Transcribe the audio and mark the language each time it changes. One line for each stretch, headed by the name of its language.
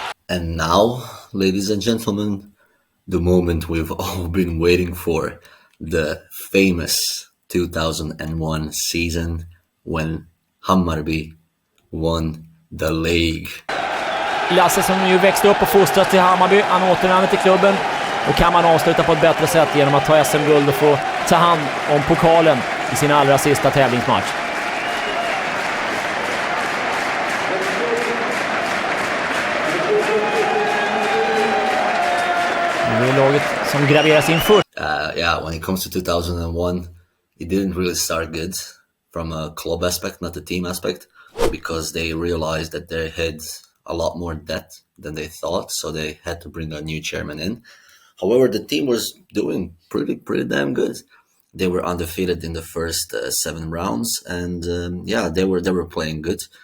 English: And now, ladies and gentlemen, the moment we've all been waiting for, the famous 2001 season when Hammarby won the league.
Swedish: Lasse, som ju växte upp och fostrats till Hammarby, han återvänder till klubben. Och kan man avsluta på ett bättre sätt genom att ta SM-guld och få ta hand om pokalen i sin allra sista tävlingsmatch. Det är laget som graveras in först.
English: Yeah, when it comes to 2001, it didn't really start good from a club aspect, not the team aspect, because they realized that they had a lot more debt than they thought, so they had to bring a new chairman in. However, the team was doing pretty damn good. They were undefeated in the first 7 rounds, and yeah, they were playing good.